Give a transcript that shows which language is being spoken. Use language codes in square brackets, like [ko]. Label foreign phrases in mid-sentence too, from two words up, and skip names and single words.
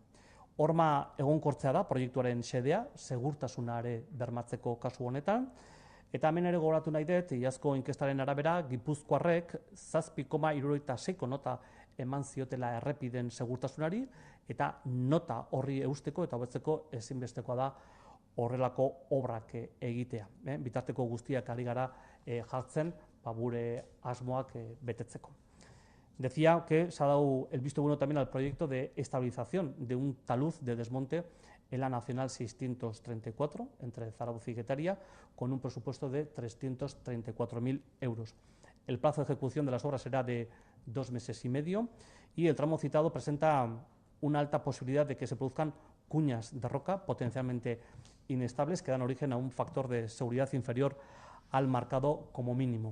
[eu] Horma egonkortzea da proiektuaren xedea, segurtasunare bermatzeko kasu honetan, eta hemen ere gogoratu nahi dut, iazko inkestaren arabera, Gipuzkoarrek 7,76 nota eman ziotela errepiden segurtasunari, eta nota horri eusteko eta hobetzeko ezinbestekoa da horrelako obrak egitea. Bitarteko guztiak ari gara jartzen gure asmoak betetzeko. [es] Decía que se ha dado el visto bueno también al proyecto de estabilización de un talud de desmonte en la Nacional 634 entre Zarautz y Getaria, con un presupuesto de 334.000 euros. El plazo de ejecución de las obras será de 2 meses y medio y el tramo citado presenta una alta posibilidad de que se produzcan cuñas de roca potencialmente inestables que dan origen a un factor de seguridad inferior al marcado como mínimo.